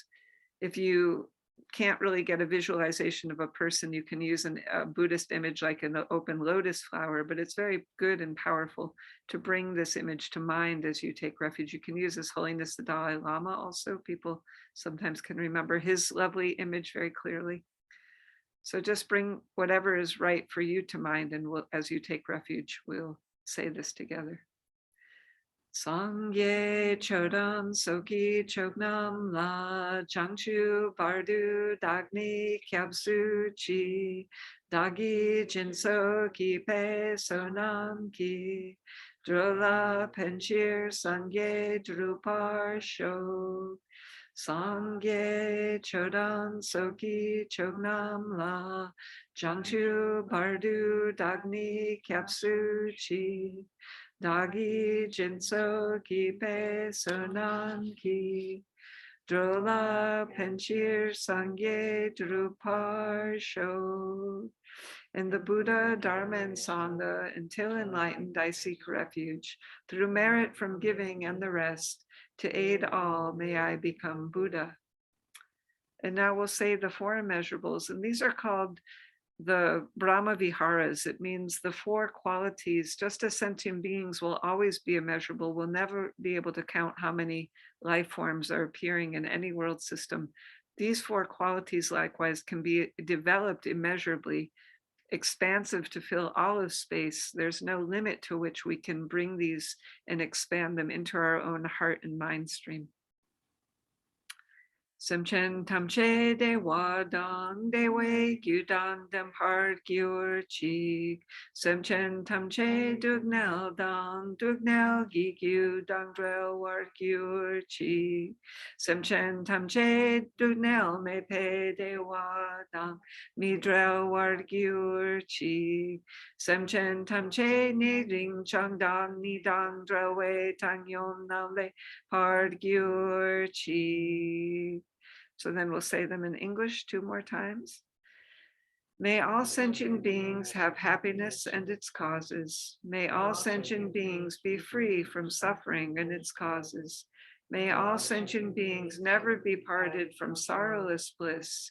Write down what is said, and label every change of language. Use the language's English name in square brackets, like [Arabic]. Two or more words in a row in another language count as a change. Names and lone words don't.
[English] If you can't really get a visualization of a person, you can use a Buddhist image like an open lotus flower, but it's very good and powerful to bring this image to mind as you take refuge. You can use His Holiness the Dalai Lama also. People sometimes can remember his lovely image very clearly. So just bring whatever is right for you to mind, and as you take refuge, we'll say this together. [Tibetan] སངས་རྒྱས་ཆོས་དང་ཚོགས་ཀྱི་མཆོག་རྣམས་ལ། བྱང་ཆུབ་བར་དུ་བདག་ནི་སྐྱབས་སུ་མཆི། བདག་གིས་སྦྱིན་སོགས་བགྱིས་པའི་བསོད་ནམས་ཀྱིས། འགྲོ་ལ་ཕན་ཕྱིར་སངས་རྒྱས་འགྲུབ་པར་ཤོག. སངས་རྒྱས་ཆོས་དང་ཚོགས་ཀྱི་མཆོག་རྣམས་ལ། བྱང་ཆུབ་བར་དུ་བདག་ནི་སྐྱབས་སུ་མཆི། བདག་གིས་སྦྱིན་སོགས་བགྱིས་པའི་བསོད་ནམས་ཀྱིས། འགྲོ་ལ་ཕན་ཕྱིར་སངས་རྒྱས་འགྲུབ་པར་ཤོག. [English] In the Buddha, Dharma, and Sangha, until enlightened, I seek refuge. Through merit from giving and the rest, to aid all, may I become Buddha. And now we'll say the four immeasurables, and these are called the Brahma Viharas. It means the four qualities. Just as sentient beings will always be immeasurable, we'll never be able to count how many life forms are appearing in any world system. These four qualities, likewise, can be developed immeasurably, expansive to fill all of space. There's no limit to which we can bring these and expand them into our own heart and mind stream. [Tibetan] སེམས་ཅན་ཐམས་ཅད་བདེ་བ་དང་བདེ་བའི་རྒྱུ་དང་ལྡན་པར་གྱུར་ཅིག. སེམས་ཅན་ཐམས་ཅད་སྡུག་བསྔལ་དང་སྡུག་བསྔལ་གྱི་རྒྱུ་དང་བྲལ་བར་གྱུར་ཅིག. སེམས་ཅན་ཐམས་ཅད་སྡུག་བསྔལ་མེད་པའི་བདེ་བ་དང་མི་འབྲལ་བར་གྱུར་ཅིག. སེམས་ཅན་ཐམས་ཅད་ཉེ་རིང་ཆགས་སྡང་གཉིས་དང་བྲལ་བའི་བཏང་སྙོམས་ལ་གནས་པར་གྱུར་ཅིག. [English] So then we'll say them in English 2 more times. May all sentient beings have happiness and its causes. May all sentient beings be free from suffering and its causes. May all sentient beings never be parted from sorrowless bliss.